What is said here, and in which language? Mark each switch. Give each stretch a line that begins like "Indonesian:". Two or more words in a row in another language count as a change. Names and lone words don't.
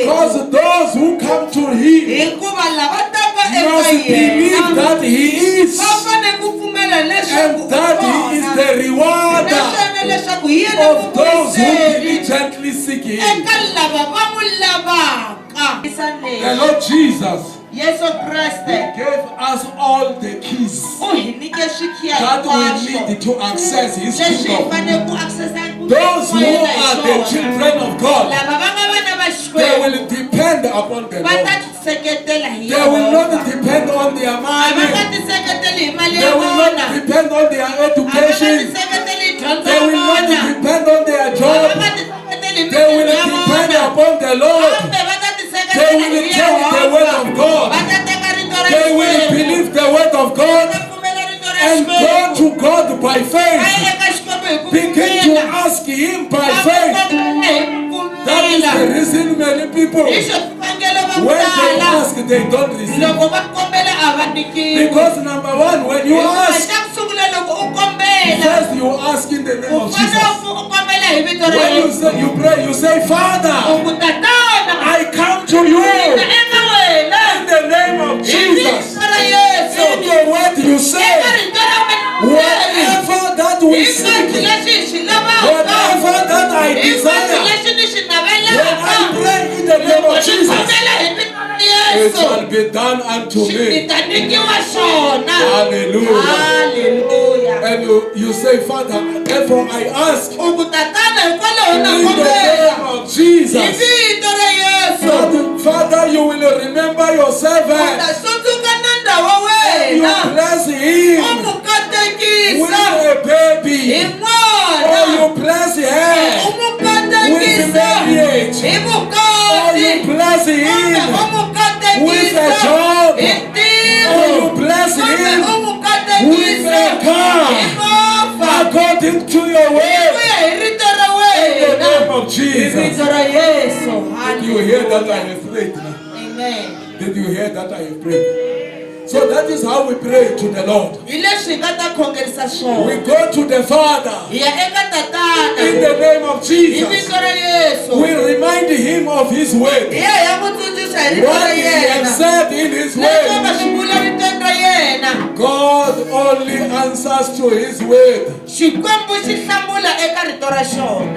English: Because those who come to Him
Tsonga: Hikuva lava taka eka
English: must believe
Tsonga: yena
English: that He is,
Tsonga: va fanele ku pfumela leswaku
English: and that He is the rewarder
Tsonga: naswona leswaku hi yena
English: of those who
Tsonga: muvuyiseri
English: diligently seek Him.
Tsonga: eka lava va n'wi lavaka.
English: The Lord Jesus
Tsonga: Yesu Kreste
English: gave us all the keys
Tsonga: u hi nyike swikhiya
English: that we
Tsonga: hinkwaswo
English: need to access His
Tsonga: leswi hi
English: kingdom.
Tsonga: fanele ku accessa
English: Those who are the children of God,
Tsonga: lava va nga vana va
English: they
Tsonga: Xikwembu
English: will depend upon the
Tsonga: va ta
English: Lord.
Tsonga: tiseketela hi
English: They will not
Tsonga: Yehova.
English: depend on their
Tsonga: A va nga
English: money.
Tsonga: tiseketeli hi mali
English: They
Tsonga: ya
English: will
Tsonga: vona.
English: not depend on their
Tsonga: A va nga
English: education.
Tsonga: tiseketeli hi dyondzo
English: They
Tsonga: ya
English: will not
Tsonga: vona.
English: depend on their
Tsonga: A va
English: job.
Tsonga: nga tiseketeli hi
English: They will
Tsonga: mintirho ya
English: depend
Tsonga: vona.
English: upon the Lord.
Tsonga: Kambe va ta
English: They
Tsonga: tiseketela
English: will
Tsonga: hi
English: take the
Tsonga: Yehova.
English: word of God.
Tsonga: Va ta teka rito ra
English: They will
Tsonga: Xikwembu.
English: believe the word of
Tsonga: Va
English: God
Tsonga: ta pfumela rito ra
English: and go
Tsonga: Xikwembu.
English: to God by
Tsonga: Va
English: faith.
Tsonga: ya eka Xikwembu hi ku
English: Begin to
Tsonga: pfumela.
English: ask Him by
Tsonga: Va
English: faith.
Tsonga: pfumela hi ku
English: That is the
Tsonga: pfumela.
English: reason many people,
Tsonga: Hi xo swivangelo va
English: when they
Tsonga: tala.
English: ask, they don't receive.
Tsonga: Loko va kombela a va nyikiwi.
English: Because number one, when you
Tsonga: Hikuva
English: ask,
Tsonga: xa ku sungula loko u kombela
English: first you ask in the name
Tsonga: u
English: of
Tsonga: fanele
English: Jesus.
Tsonga: u kombela hi vito ra
English: When you
Tsonga: Yesu.
English: say you pray, you say,
Tsonga: U
English: Father,
Tsonga: ku tatana
English: I come to you
Tsonga: eka wena
English: in the name of
Tsonga: hi
English: Jesus.
Tsonga: vito ra Yesu.
English: In your word you
Tsonga: Eka
English: say,
Tsonga: rito ra wena
English: whatever that we
Tsonga: hinkwaswo
English: seek,
Tsonga: leswi hi swi lavaka
English: whatever that I
Tsonga: hinkwaswo
English: desire,
Tsonga: leswi ni swi
English: when I
Tsonga: navelaka
English: pray in the name
Tsonga: loko
English: of
Tsonga: ni
English: Jesus,
Tsonga: kombela hi vito ra
English: it
Tsonga: Yesu
English: shall be done unto
Tsonga: ni
English: me.
Tsonga: ta nyikiwa swona.
English: Hallelujah. Hallelujah. And you say, Father, therefore I ask
Tsonga: U ku tatana hikwalaho na
English: in the
Tsonga: kombela
English: name of
Tsonga: hi
English: Jesus.
Tsonga: vito ra Yesu.
English: Father, you will remember your servant.
Tsonga: Utasundzuka na ndhawu
English: You
Tsonga: wena
English: bless
Tsonga: u
English: him
Tsonga: n'wi
English: with
Tsonga: katekisa
English: a
Tsonga: hi
English: baby. Or
Tsonga: n'wana
English: you bless
Tsonga: u
English: her
Tsonga: n'wi
English: with
Tsonga: katekisa
English: marriage.
Tsonga: hi
English: Or
Tsonga: vukati
English: you bless
Tsonga: kumbe
English: him.
Tsonga: u n'wi
English: with a
Tsonga: katekisa
English: job.
Tsonga: hi
English: Or
Tsonga: ntirho
English: you bless
Tsonga: kumbe
English: him
Tsonga: u n'wi
English: with a
Tsonga: katekisa
English: car.
Tsonga: hi movha
English: According to your word. you hear that I have prayed now? Amen. Did you hear that I have prayed? So that is how we pray to the Lord.
Tsonga: Hi leswi hi nga ta khongerisa
English: We
Tsonga: swona.
English: go to the Father
Tsonga: Hi ya eka tatana.
English: in the name of
Tsonga: Hi
English: Jesus.
Tsonga: vito ra Yesu.
English: We remind him of his word.
Tsonga: Hi ya hi ya n'wi tsundzuxa hi rito ra
English: What he has
Tsonga: yena.
English: said in his
Tsonga: Leswi a nga
English: word.
Tsonga: swi vula vitweni ra yena.
English: God only answers to his word.
Tsonga: Xikwembu xi hlamula eka rito ra xona.